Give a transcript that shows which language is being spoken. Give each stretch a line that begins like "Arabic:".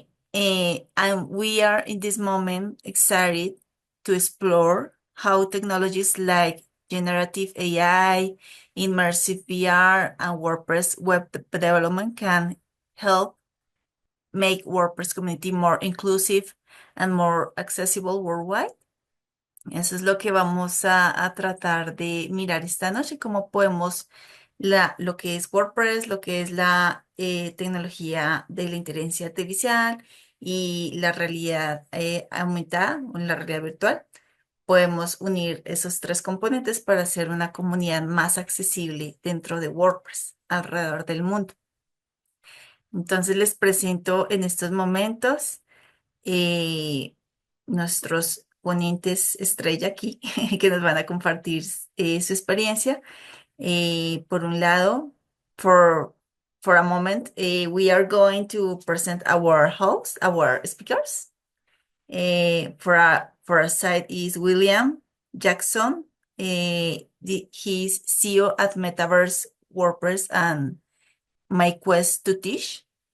English: Eh, and we are in this moment excited to explore how technologies like generative AI, immersive VR, and WordPress web development can help make WordPress community more inclusive and more accessible worldwide.
Spanish: Eso es lo que vamos a tratar de mirar esta noche, cómo podemos lo que es WordPress, lo que es la tecnología de la inteligencia artificial y la realidad aumentada o la realidad virtual. Podemos unir esos tres componentes para hacer una comunidad más accesible dentro de WordPress alrededor del mundo. Entonces les presento en estos momentos eh, nuestros ponentes estrella aquí que nos van a compartir su experiencia. Por un lado,
English: for, for a moment, we are going to present our hosts, our speakers. For our side is William Jackson. He's CEO at Metaverse, WordPress, and My Quest to Teach.